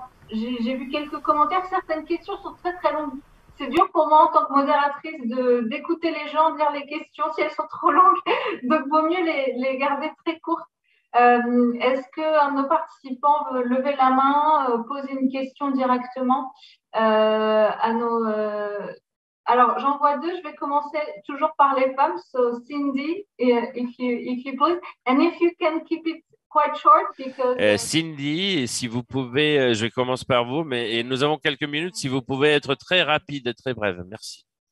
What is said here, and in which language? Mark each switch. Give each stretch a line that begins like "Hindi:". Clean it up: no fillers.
French: J'ai vu quelques commentaires, certaines questions sont très très longues. C'est dur pour moi en tant que modératrice d'écouter les gens, de lire les questions si elles sont trop longues, donc vaut mieux les garder très courtes. Est-ce qu'un de nos participants veut lever la main, poser une question directement à nos... Alors, j'en vois deux. Je vais commencer toujours par les femmes.
English: So, Cindy, if you please. And if you can keep it quite short because...
French: Cindy, si vous pouvez, je commence par vous, et nous avons quelques minutes. Si vous pouvez être très rapide et très brève. Merci.